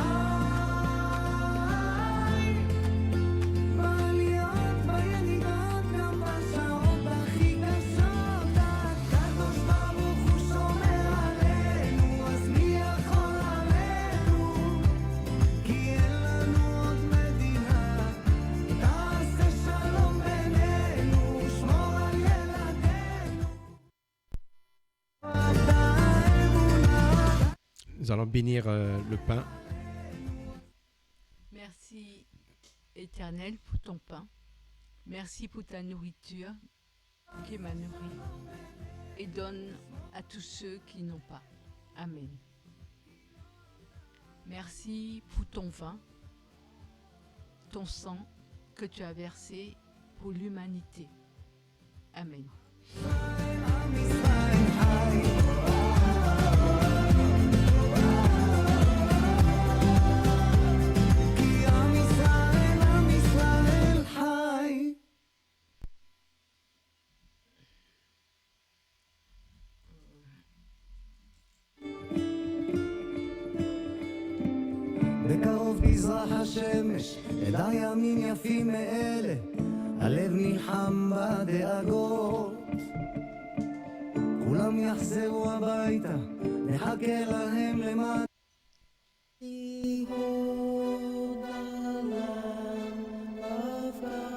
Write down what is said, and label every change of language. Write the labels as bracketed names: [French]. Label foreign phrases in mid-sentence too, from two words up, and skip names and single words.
[Hebrew] חי בעליות בירידות גם בשעות הכי קשות הקדוש ברוך הוא שומר עלינו אז מי יכול עלינו כי אין לנו עוד מדינה תעשה שלום בינינו שמור על ילדינו [French] Nous allons bénir le pain. Merci, Éternel, pour ton pain. Merci pour ta nourriture qui m'a nourri. Et donne à tous ceux qui n'ont pas. Amen. Merci pour ton vin, ton sang que tu as versé pour l'humanité. Amen. [Hebrew] כי עם ישראל חי בקרוב תזרח השמש, תדע ימים יפים מאלה, הלב נלחם בדאגות. כולם יחזרו הביתה, נחכה להם למטה. [English] Behold the Lamb of God.